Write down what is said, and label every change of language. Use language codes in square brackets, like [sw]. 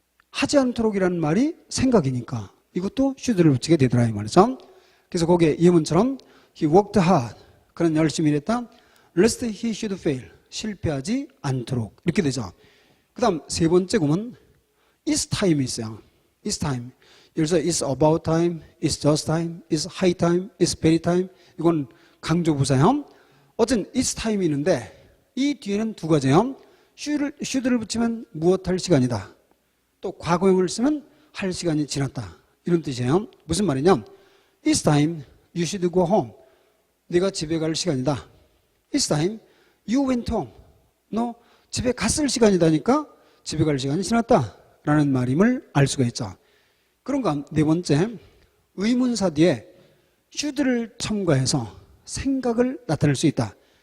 [ko] 하지 않도록이라는 말이 생각이니까 이것도 should를 붙이게 되더라 이 말이죠. 그래서 거기에 예문처럼 [en] he worked hard [ko] 그는 열심히 일했다. [en] lest he should fail [ko] 실패하지 않도록 이렇게 되죠. 그 다음 세 번째 구문 is time이 있어요. is time. 예를 들어서 [en] it's about time, it's just time, it's high time, it's very time [ko] 이건 강조부사형. 어쨌든 it's time이 있는데 이 뒤에는 두 가지예요. should를 붙이면 무엇할 시간이다. 또 과거형을 쓰면 할 시간이 지났다. 이런 뜻이에요. 무슨 말이냐? [en] It's time you should go home. [ko] 네가 집에 갈 시간이다. [en] It's time you went home. [ko] 너 집에 갔을 시간이다니까 집에 갈 시간이 지났다. 라는 말임을 알 수가 있죠. 그런가 네 번째 의문사 뒤에 should를 첨가해서 생각을 나타낼 수 있다.